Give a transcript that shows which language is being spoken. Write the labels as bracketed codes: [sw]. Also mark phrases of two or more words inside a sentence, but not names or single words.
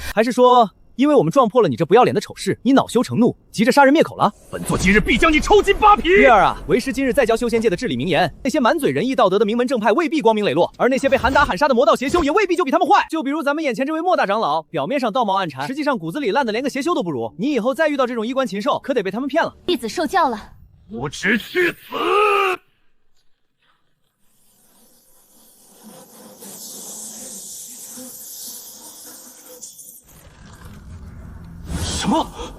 [zh] 還是說，因為我們撞破了你這不要臉的醜事，你惱羞成怒，急着殺人滅口了？本座今日必將你抽筋扒皮！月兒啊，為師今日再教修仙界的至理名言：那些滿嘴仁義道德的名門正派未必光明磊落，而那些被喊打喊殺的魔道邪修也未必就比他們壞。就比如咱們眼前這位莫大長老，表面上道貌岸禪，實際上骨子裡爛的連個邪修都不如。你以後再遇到這種衣冠禽獸，可得被他們騙了。弟子受教了。无恥去死！什麼？